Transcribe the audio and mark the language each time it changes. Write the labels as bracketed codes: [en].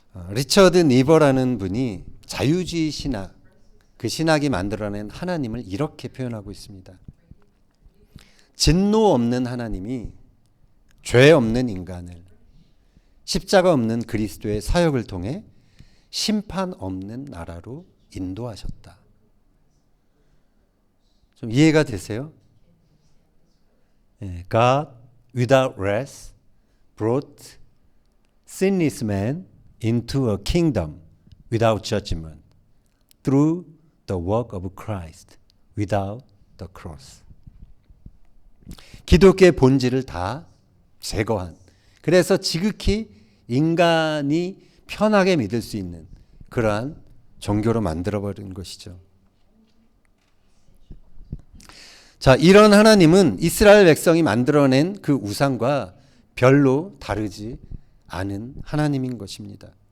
[ko] 리처드 니버라는 분이 자유주의 신학, 그 신학이 만들어낸 하나님을 이렇게 표현하고 있습니다. 진노 없는 하나님이 죄 없는 인간을 십자가 없는 그리스도의 사역을 통해 심판 없는 나라로 인도하셨다. 좀 이해가 되세요? [en] God without wrath brought sinless man into a kingdom without judgment through the work of Christ without the cross. [ko] 기독교의 본질을 다 제거한, 그래서 지극히 인간이 편하게 믿을 수 있는 그러한 종교로 만들어버린 것이죠. 자, 이런 하나님은 이스라엘 백성이 만들어낸 그 우상과 별로 다르지 않은 하나님인 것입니다.